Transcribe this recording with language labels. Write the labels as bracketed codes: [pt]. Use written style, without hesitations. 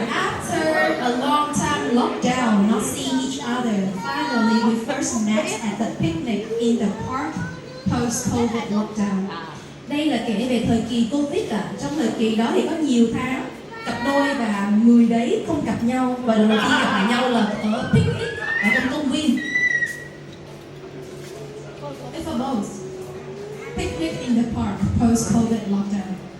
[en] After a long time lockdown, not seeing each other, finally we first met at the picnic in the park post-COVID lockdown. [vi] Đây là kể về thời kỳ Covid trong thời kỳ đó thì có nhiều tháng cặp đôi và người đấy không gặp nhau và lần đầu tiên gặp lại nhau là ở picnic ở trong công viên. [en] It's for both. Picnic in the park post-COVID lockdown.